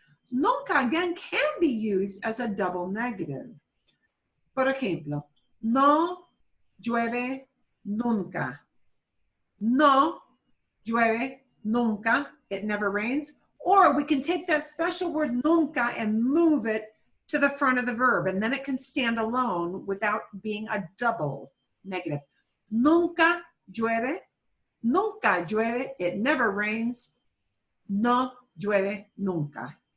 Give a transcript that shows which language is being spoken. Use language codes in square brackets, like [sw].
[en] Nunca, again, can be used as a double negative. [es] Por ejemplo, no llueve nunca. No llueve nunca. [en] It never rains. Or we can take that special word nunca and move it to the front of the verb, and then it can stand alone without being a double negative. [es] Nunca llueve. Nunca llueve. [en] It never rains. [es] No llueve nunca.